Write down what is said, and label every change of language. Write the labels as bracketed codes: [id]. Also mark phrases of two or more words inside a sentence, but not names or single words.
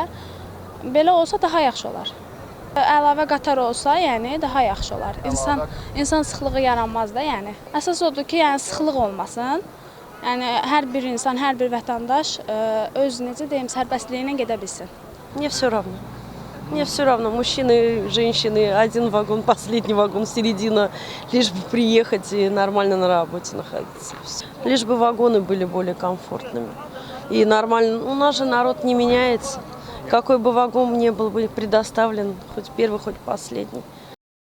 [az] Belə olsa daha yaxşı olar. Əlavə qatar olsa, yəni daha yaxşı olar. İnsan sıxlığı yaranmaz da, yəni. Əsas odur ki, yəni sıxlıq olmasın. Yəni hər bir insan, hər bir vətəndaş öz necə deyim, sərbəstliyinə gedə bilsin. [ru] Niyə все равно? Мне все равно, мужчины, женщины, один вагон, последний вагон, середина, лишь бы приехать и нормально на работе находиться. Всё. Лишь бы вагоны были более комфортными. И нормально, у нас же народ не меняется. Какой бы вагон ни был бы предоставлен, хоть первый, хоть последний.